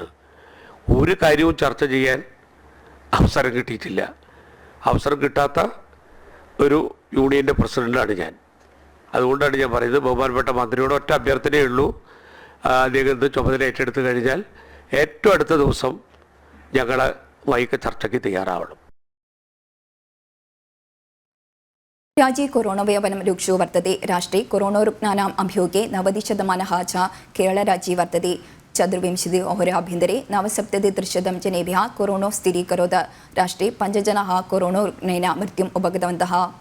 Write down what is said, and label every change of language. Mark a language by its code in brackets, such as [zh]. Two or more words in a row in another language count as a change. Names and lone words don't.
[ml] ഒരു കാര്യവും ചർച്ച ചെയ്യാൻ അവസരം കിട്ടിയിട്ടില്ല. അവസരം കിട്ടാത്ത ഒരു യൂണിയൻ്റെ പ്രസിഡൻ്റാണ് ഞാൻ. അതുകൊണ്ടാണ് ഞാൻ പറയുന്നത്, ബഹുമാനപ്പെട്ട മന്ത്രിയോട് ഒറ്റ അഭ്യർത്ഥനയേ ഉള്ളൂ. അദ്ദേഹം ചുമതല ഏറ്റെടുത്ത് കഴിഞ്ഞാൽ ഏറ്റവും അടുത്ത ദിവസം ഞങ്ങൾ വൈകിട്ട് ചർച്ചയ്ക്ക് തയ്യാറാവണം. [sa] राज्ये कोरोनाव्यापनं रुक्षो वर्तते. राष्ट्रे कोरोनारुग्णानाम् अभियोगे 90% च केरळराज्ये वर्तते. 24 होराभ्यन्तरे 79% जनेभ्यः कोरोना स्थिरीकरोत्. राष्ट्रे 5 जनाः कोरोनारुग्णेन मृत्युम् उपगतवन्तः.